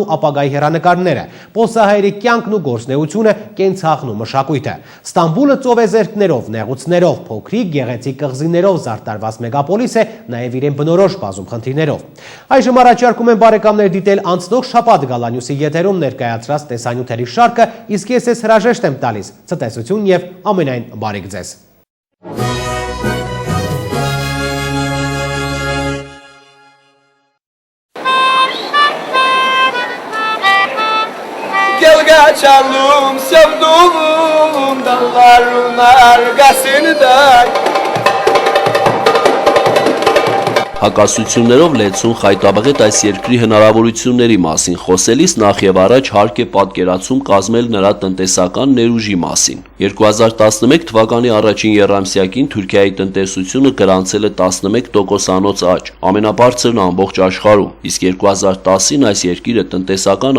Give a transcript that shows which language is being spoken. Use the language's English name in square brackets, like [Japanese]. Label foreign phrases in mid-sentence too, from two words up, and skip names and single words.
[Armenian] ապագայի հեռանկարները, պոլսահայերի կյանքն ու գործունեությունը, կենցաղն ու մշակույթը։ Ստամբուլը ծովեզերքներով, նեղուցներով, փոքրիկ գեղեցիկ կղզիներով զարդարված մեգապոլիս է, նաև իրեն բնորոշ բազում խնդիրներով։ Այժմ առաջարկում են բարեկամներ դիտել անցնող շաբաթ Գալանյուսի եթերում ներկայացրած տեսանյութերի շարքը, իսկ ես հրաժեշտ եմ տալիս։ Ցտեսություն և ամենայն բարիք ձեզ։ [Turkish] Çalım sevduğum dalların arkasında [Armenian] Հակասություններով լեցուն խայտաբղետ այս երկրի հնարավորությունների մասին խոսելիս նախ եւ առաջ հարկ է պատկերացում կազմել նրա տնտեսական ներուժի մասին։ 2011 թվականի առաջին եռամսյակին Թուրքիայի տնտեսությունը գրանցել է 11%-անոց աճ, ամենաբարձրն ամբողջ աշխարհում, իսկ 2010-ին այս երկիրը տնտեսական